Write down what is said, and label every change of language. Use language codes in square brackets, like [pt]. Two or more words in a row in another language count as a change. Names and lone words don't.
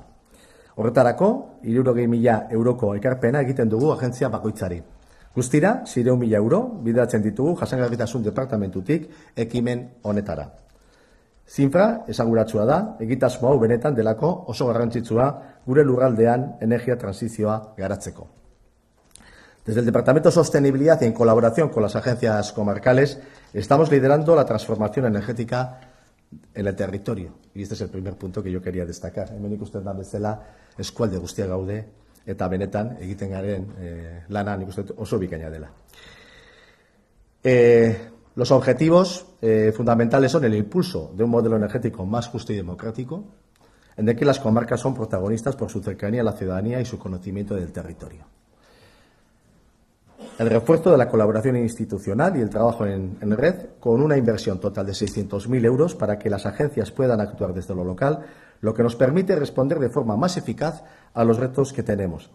[eu] Horretarako, 60.000 euroko ekarpena egiten dugu agentzia bakoitzari. Guztira, 600.000 euro bideratzen ditugu jasangarritasun departamentutik ekimen honetara. Zinfra, esanguratsua da, egitasmo hau benetan delako oso garrantzitsua gure lurraldean energia transizioa garatzeko. [es] Desde el Departamento de Sostenibilidad y en colaboración con las agencias comarcales, estamos liderando la transformación energética en el territorio. Y este es el primer punto que yo quería destacar. [eu] Hemen ikusten da bezala eskualde guztia gaude eta benetan egiten garen lana nik uste oso bikaina dela. [es] Los objetivos fundamentales son el impulso de un modelo energético más justo y democrático, en el que las comarcas son protagonistas por su cercanía a la ciudadanía y su conocimiento del territorio. El refuerzo de la colaboración institucional y el trabajo en red, con una inversión total de 600.000 euros para que las agencias puedan actuar desde lo local, lo que nos permite responder de forma más eficaz a los retos que tenemos.